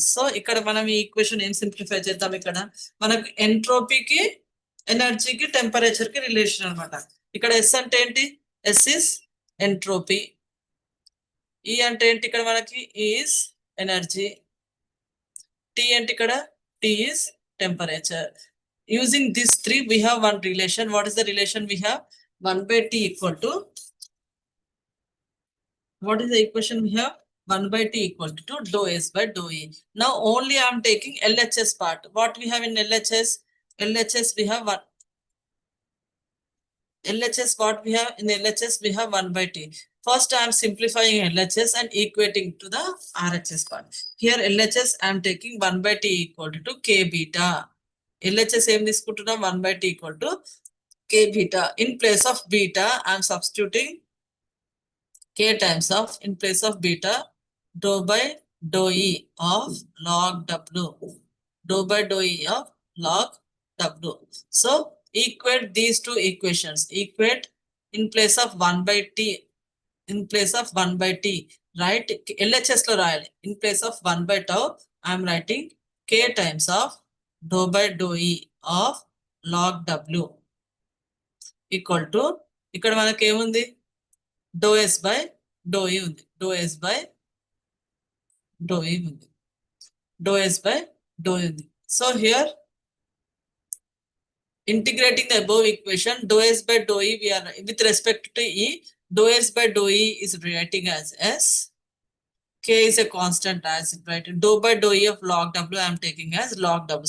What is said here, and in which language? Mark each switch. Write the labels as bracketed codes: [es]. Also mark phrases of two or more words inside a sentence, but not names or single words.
[te] సో ఇక్కడ మనం ఈ ఈక్వేషన్ ఏం సింప్లిఫై చేద్దాం? ఇక్కడ మనకు ఎంట్రోపీకి, ఎనర్జీకి, టెంపరేచర్ కి రిలేషన్ అనమాట. ఇక్కడ ఎస్ అంటే ఏంటి? [en] S is entropy. [te] ఈ అంటే ఏంటి? ఇక్కడ మనకి [en] is energy. [te] టీ అంటే ఇక్కడ [en] T is temperature. Using these three, we have one relation. What is the relation we have? 1/t equal to, what is the equation we have? 1/t equal to dou s by dou e. Now only I am taking LHS part. What we have in LHS? LHS we have one. LHS, what we have in LHS? We have 1/t. First I am simplifying LHS and equating to the RHS part. Here LHS I am taking 1/t equal to k beta. [te] LHS ఏం తీసుకుంటున్నాం? [en] 1/t equal to k beta. In place of beta I am substituting k times of, in place of beta, dou by dou e of log w. Dou by dou e of log w. So equate these two equations. Equate in place of 1/t, in place of 1/t, right? [te] LHS lo రాయాలి. [en] In place of 1/tau I am writing K times of dou by dou E of log W equal to [te] ఇక్కడ మనకి ఏముంది [en] dou S by dou E ఉంది dou S by dou E ఉంది dou S by dou E ఉంది. So here integrating the above equation dou S by dou E we are with respect to E dou S by dou E is writing as S. K is a constant as it right. Dou by dou E of log W I am taking as log W.